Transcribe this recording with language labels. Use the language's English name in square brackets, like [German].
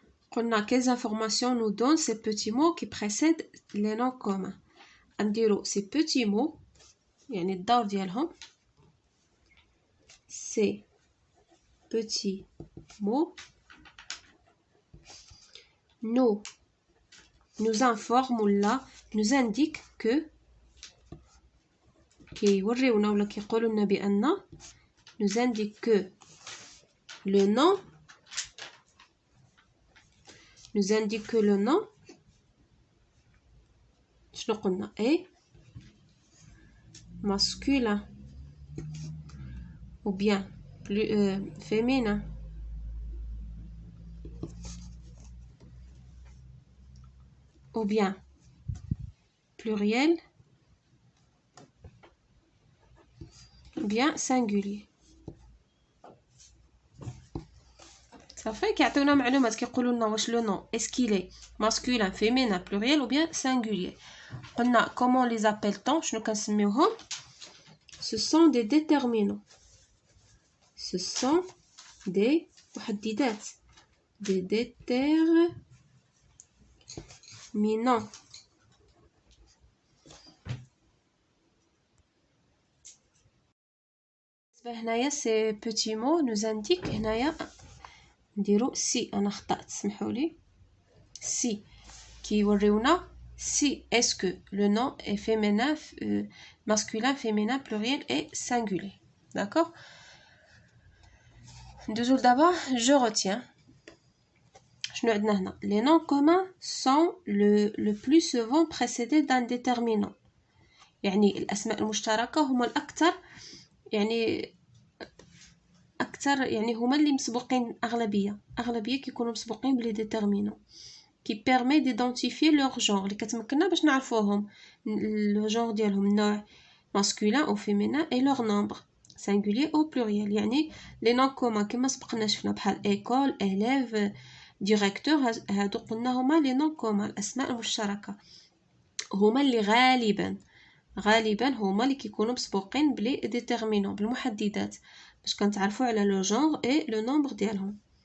[French] قلنا quelles informations nous donnent ces petits mots qui précèdent les noms communs نديرو ces petits mots [Arabic] يعني الدور ديالهم [French] ces petits mots nous informent ولا nous indiquent que [Arabic] كيوريونا ولا كيقولوا لنا بان [French] nous indiquent que le nom nous indique que le nom [Arabic] شنو قلنا [French] est masculin ou bien plus féminin ou bien pluriel ou bien singulier. [Arabic] صافي كيعطيونا معلومات كيقولوا لنا واش [French] لو نون اسكيلي masculin féminin pluriel ou bien singulier. قلنا comment les appelle-t-on [Arabic] شنو كنسميوهم. [French] ce sont des déterminants. ce sont des محددات des déterminants. هنايا سي بوتي مو nous indique [Arabic] هنايا نديرو سي انا خطأت سمحولي سي كيوريونا [French] si est-ce que le nom est féminin, masculin, féminin, pluriel et singulier. D'accord? D'abord, je retiens. Les noms communs sont le plus souvent précédés d'un déterminant. [Arabic] يعني الأسماء المشتركة هما الأكثر يعني هما اللي مسبوقين أغلبية كيكونوا مسبوقين بلي déterminants. [French] qui permet d'identifier leur genre [Arabic] اللي كتمكننا باش نعرفوهم [French] le genre ديالهم النوع masculin ou féminin et leur nombre singulier ou pluriel. [Arabic] يعني les noms communs كما سبقنا شفنا بحال école élève directeur هادو قلنا هما les noms communs الأسماء المشتركة هما اللي غالبا هما اللي كيكونوا مسبوقين بلي déterminants بالمحددات باش كنتعرفوا على [French] le genre et le nombre [Arabic] ديالهم.